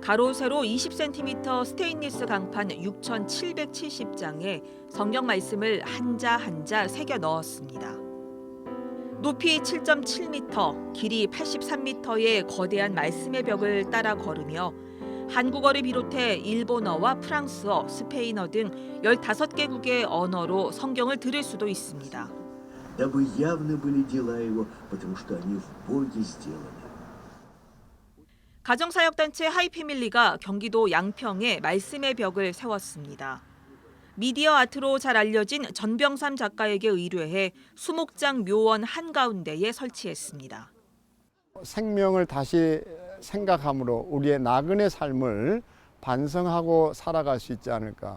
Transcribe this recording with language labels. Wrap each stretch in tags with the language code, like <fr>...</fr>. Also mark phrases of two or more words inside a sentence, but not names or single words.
<ko>가로 세로 20cm 스테인리스 강판 6,770장에 성경 말씀을 한자 한자 새겨 넣었습니다. 높이 7.7m, 길이 83m의 거대한 말씀의 벽을 따라 걸으며 한국어를 비롯해 일본어와 프랑스어, 스페인어 등 15개국의 언어로 성경을 들을 수도 있습니다.</ko> <ru>Дабы явны были дела его, потому что они в Боге сделаны.</ru> <ko>가정사역단체 하이패밀리가 경기도 양평에 말씀의 벽을 세웠습니다. 미디어 아트로 잘 알려진 전병삼 작가에게 의뢰해 수목장 묘원 한가운데에 설치했습니다. 생명을 다시 생각함으로 우리의 나그네 삶을 반성하고 살아갈 수 있지 않을까.</ko>